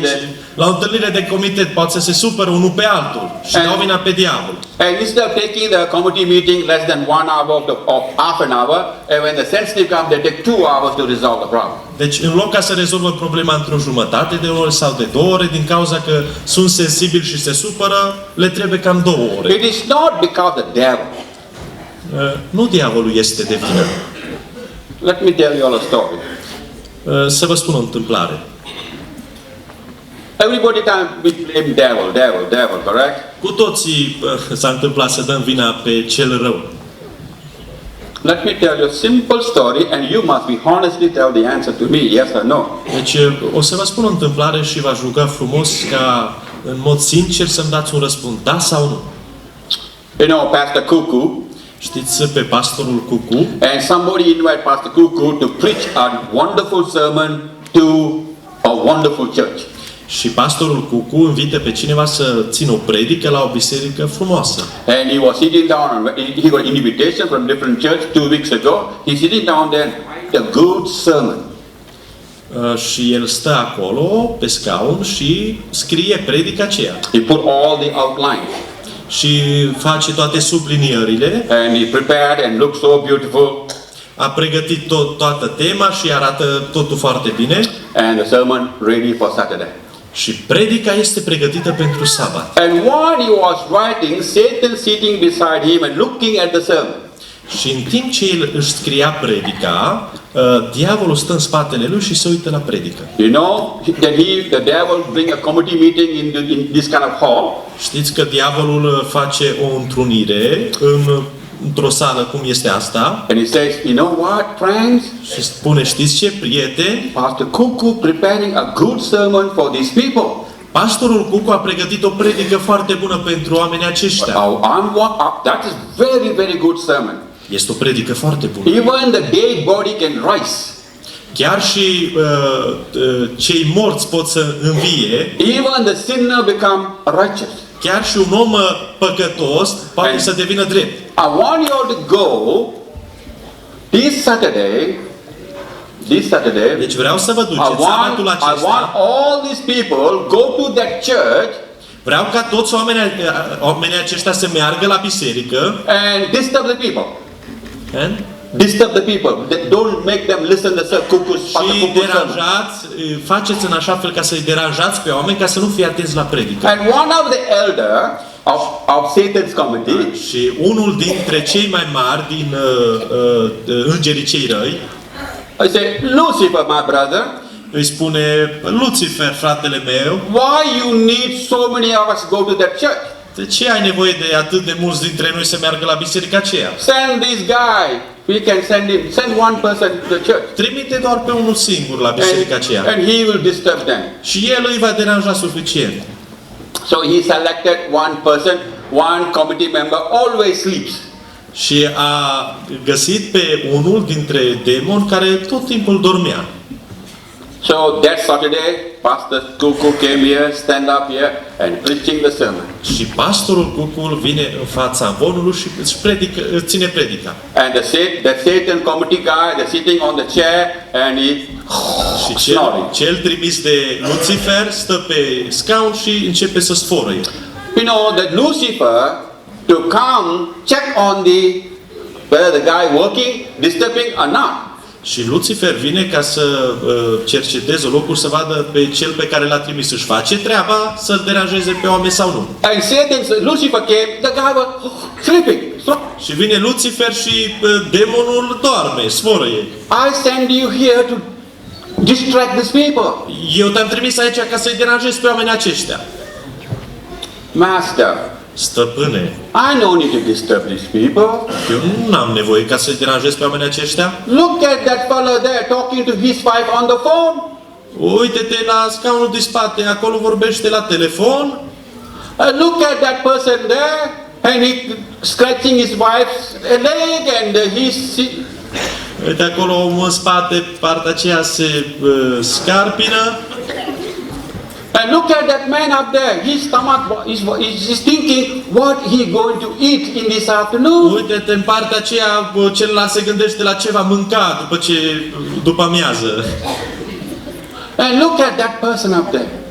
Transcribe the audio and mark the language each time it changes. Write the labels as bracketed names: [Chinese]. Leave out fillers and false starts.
[Romanian] Deci, la o întâlnire de comitet poate să se supără unul pe altul și dau vina pe diavol. [English] And instead of taking the committee meeting less than 1 hour of half an hour, and when the sensitive come, they take 2 hours to resolve the problem. [Romanian] Deci, în loc ca să rezolvă problema într-o jumătate de ore sau de 2 ore, din cauza că sunt sensibili și se supără, le trebuie cam 2 ore. [English] It is not because the devil. [Romanian] Nu diavolul este de vină. [English] Let me tell you all a story. [Romanian] Să vă spun o întâmplare. [English] Everybody time we blame devil, correct? [Romanian] Cu toții s-a întâmplat să dăm vina pe cel rău. [English] Let me tell you a simple story and you must be honestly tell the answer to me, yes or no. [Romanian] Deci o să vă spun o întâmplare și v-aș ruga frumos ca în mod sincer să-mi dați un răspuns, da sau nu. [English] You know, Pastor Cuckoo, [Romanian] Știți pe pastorul Cucu? [English] And somebody invite Pastor Cuckoo to preach a wonderful sermon to a wonderful church. [Romanian] Și pastorul Cucu invită pe cineva să țină o predică la o biserică frumoasă. [English] And he was sitting down, he got invitation from different church 2 weeks ago. He's sitting down there, a good sermon. [Romanian] Și el stă acolo pe scaun și scrie predica aceea. [English] He put all the outlines. [Romanian] Și face toate sublinierile. [English] And he prepared and looked so beautiful. [Romanian] A pregătit toată tema și arată totul foarte bine. [English] And the sermon ready for Saturday. [Romanian] Și predica este pregătită pentru sabat. [English] And while he was writing, Satan sitting beside him and looking at the sermon. [Romanian] Și în timp ce el își scria predica, diavolul stă în spatele lui și se uită la predică. [English] You know that the devil bring a committee meeting in this kind of hall. [Romanian] Știți că diavolul face o întrunire într-o sală cum este asta. [English] And he says, you know what, friends? [Romanian] Și spune, știți ce, prieteni? [English] Pastor Cuckoo preparing a good sermon for these people. [Romanian] Pastorul Cucu a pregătit o predică foarte bună pentru oamenii aceștia. [English] That is very, very good sermon. [Romanian] Este o predică foarte bună. [English] Even the dead body can rise. [Romanian] Chiar și cei morți pot să învie. [English] Even the sinner become righteous. [Romanian] Chiar și un om păcătos poate să devină drept. [English] I want you all to go this Saturday. [Romanian] Deci vreau să vă duceți [English] I [Romanian] sabatul [English] want [Romanian] acesta. [English] all these people go to that church. [Romanian] Vreau ca toți oamenii aceștia să meargă la biserică. [English] And disturb the people. And? Disturb the people. Don't make them listen to Cuckoo's [Romanian] și deranjați, faceți în așa fel ca să-i deranjați pe oameni ca să nu fie atenți la predică. [English] And one of the elder of Satan's committee. [Romanian] Și unul dintre cei mai mari din îngerii cei răi, [English] I say, Lucifer, my brother. [Romanian] Îi spune, Lucifer, fratele meu, [English] why you need so many of us to go to that church? [Romanian] De ce ai nevoie de atât de mulți dintre noi să meargă la biserica aceea? [English] Send this guy. We can send one person to the church. [Romanian] Trimite doar pe unul singur la biserica aceea. [English] And he will disturb them. [Romanian] Și el îi va deranja suficient. [English] So he selected one person, one committee member always sleeps. [Romanian] Și a găsit pe unul dintre demoni care tot timpul dormea. [English] So that Saturday, Pastor Cuckoo came here, stand up here, and preaching the sermon. [Romanian] Și pastorul Cucu vine în fața amvonului și ține predica. [English] And the Satan committee guy, they're sitting on the chair, and he [Romanian] și cel trimis de Lucifer stă pe scaun și începe să sforăie. [English] You know that Lucifer to come check on whether the guy working, disturbing or not. [Romanian] Și Lucifer vine ca să cerceteze locul, să vadă pe cel pe care l-a trimis să-și face treaba, să-l deranjeze pe oameni sau nu. [English] And Lucifer came, the guy was sleeping. [Romanian] Și vine Lucifer și demonul doarme, sforăie. [English] I send you here to distract these people. [Romanian] Eu te-am trimis aici ca să-i deranjez pe oamenii aceștia. [English] Master, [Romanian] stăpâne, [English] I don't need to disturb these people. [Romanian] Eu nu am nevoie ca să-i deranjez pe oamenii aceștia. [English] Look at that fellow there talking to his wife on the phone. [Romanian] Uite-te la scaunul de spate, acolo vorbește la telefon. [English] Look at that person there, and he scratching his wife's leg, and he's. [Romanian] Uite acolo omul în spate, partea aceea se scarpină. [English] And look at that man up there. His stomach is thinking what he going to eat in this afternoon. [Romanian] Uite-te în partea aceea, celălalt se gândește la ce va mânca după amiază. [English] And look at that person up there.